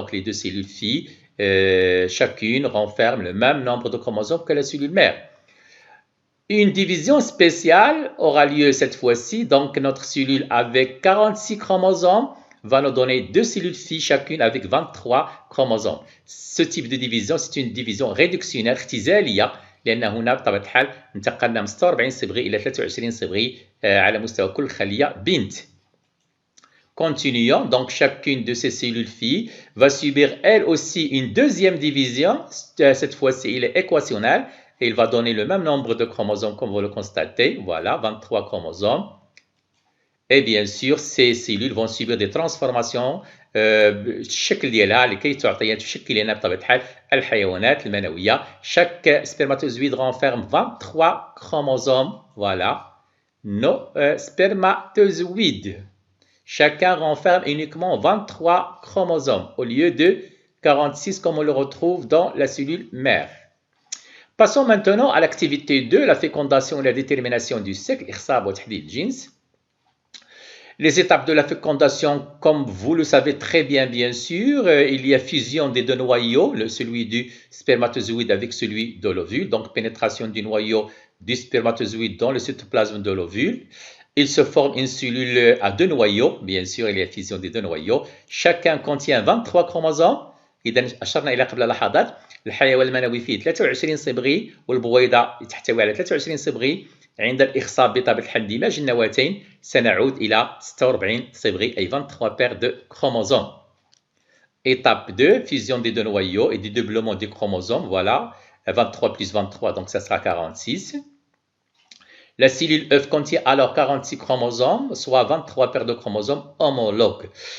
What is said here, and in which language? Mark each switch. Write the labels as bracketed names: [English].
[French] Donc, les deux cellules filles, chacune renferme le même nombre de chromosomes que la cellule mère. Une division spéciale aura lieu cette fois-ci. Donc, notre cellule avec 46 chromosomes va nous donner deux cellules filles chacune avec 23 chromosomes. Ce type de division, c'est une division réductionnelle [Arabic] اختزالية, لأن هنا بطبيعة الحال انتقلنا من 46 صبغي إلى 23 صبغي على مستوى كل خلية بنت. [French] Continuons, donc chacune de ces cellules filles va subir elle aussi une deuxième division. Cette fois-ci, il est équationnel et il va donner le même nombre de chromosomes comme vous le constatez. Voilà, 23 chromosomes. Et bien sûr, ces cellules vont subir des transformations [Arabic] الشكل ديالها لكي تعطي تشكل لنا بطبيعة الحال الحيوانات المنوية. [French] Chaque spermatozoïde renferme 23 chromosomes. Voilà, nos spermatozoïdes. Chacun renferme uniquement 23 chromosomes au lieu de 46 comme on le retrouve dans la cellule mère. Passons maintenant à l'activité 2, la fécondation et la détermination du cycle. [Arabic] إخصاب وتحديد الجنس. [French] Les étapes de la fécondation, comme vous le savez très bien, bien sûr, il y a fusion des deux noyaux, celui du spermatozoïde avec celui de l'ovule, donc pénétration du noyau du spermatozoïde dans le cytoplasme de l'ovule. Il se forme une cellule à deux noyaux, bien sûr, il y a fusion des deux noyaux. Chacun contient 23 chromosomes. [Arabic] إذا أشرنا إلى قبل لحظات الحيوان المنوي فيه 23 صبغي والبويضة تحتوي على 23 صبغي. عند الإخصاب بطبيعة الحال اندماج النواتين سنعود إلى 46 صبغي أي [French] 23 paires de chromosomes. Étape 2, fusion des deux noyaux et dédoublement des chromosomes. Voilà, 23 plus 23, donc ça sera 46. La cellule œuf contient alors 46 chromosomes, soit 23 paires de chromosomes homologues.